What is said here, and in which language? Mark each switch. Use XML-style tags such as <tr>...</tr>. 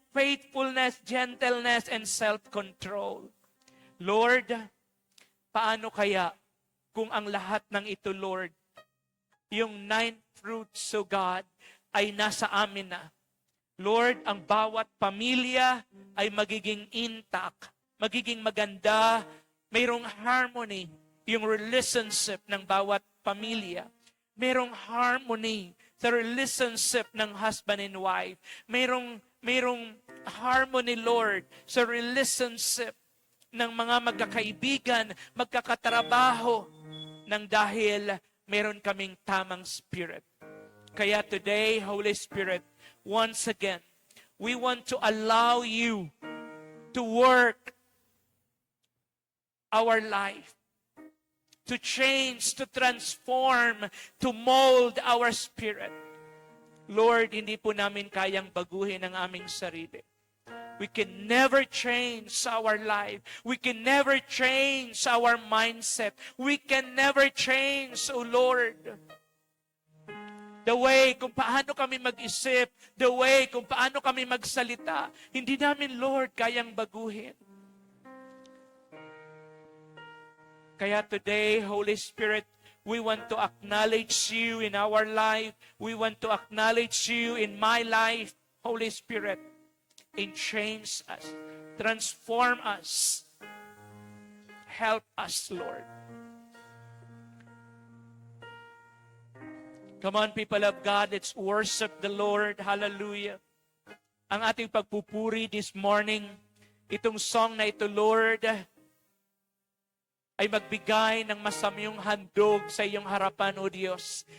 <en>faithfulness, gentleness, and self-control.</en> <tl>Lord, paano kaya kung ang lahat ng ito, Lord, yung 9 fruits, so God, ay nasa amin na. Lord, ang bawat pamilya ay magiging intact, magiging maganda, mayroong harmony, yung relationship ng bawat pamilya. Mayroong harmony sa relationship ng</tl> <en>husband and wife.</en> <tl>Mayroong harmony, Lord, sa relationship ng mga magkakaibigan, magkakatrabaho, nang dahil meron kaming tamang spirit.</tl> <en>Kaya today, Holy Spirit, once again, we want to allow you to work our life, to change, to transform, to mold our spirit.</en> <tl>Lord, hindi po namin kayang baguhin ang aming sarili.</tl> <en>We can never change our life. We can never change our mindset. We can never change, O Lord, the way</en> <tl>kung paano kami mag-isip,</tl> <en>the way</en> <tl>kung paano kami magsalita. Hindi namin, Lord, kayang baguhin.</tl> <en>Kaya today, Holy Spirit, we want to acknowledge you in our life. We want to acknowledge you in my life, Holy Spirit, and change us, transform us, help us, Lord. Come on, people of God, let's worship the Lord. Hallelujah.</en> <tl>Ang ating pagpupuri</tl> <en>this morning,</en> <tl>itong song na ito, Lord, ay magbigay ng masamyong handog sa iyong harapan, O Diyos.</tl>